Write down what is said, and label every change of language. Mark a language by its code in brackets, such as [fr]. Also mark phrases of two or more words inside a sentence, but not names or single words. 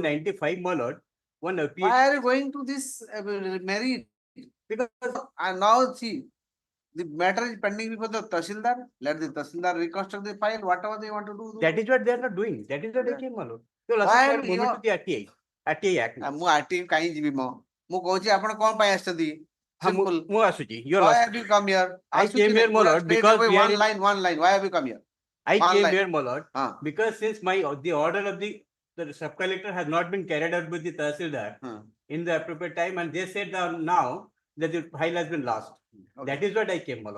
[en] 1995, my lord, one appeal. Why are you going to this married? Because and now see, the matter is pending before the Tahsildar. Let the Tahsildar reconstruct the file, whatever they want to do. that is what they are not doing. That is what I came, my lord. So Why last are you- moment to the RTI. RTI Act. [or] ମୁଁ RTI କାହିଁ ଯିବି ମୋ ମୁଁ କହୁଛି ଆପଣ କଣ ପାଇଁ ଆସିଛନ୍ତି simple ମୁଁ ଆସୁଛି. [en] Your why lordship. have you come here I [or] ଆସୁଛି [en] came [or] ନାଇଁ, [en] here, my [or] ପୁରା [en] lord, straight because away we are one in- line why have you come here I One came line. here, my lord, Huh. because since the order of the sub-collector has not been carried out with the Tahsildar in the appropriate time, and they said that now that the file has been lost. That is what I came, my lord.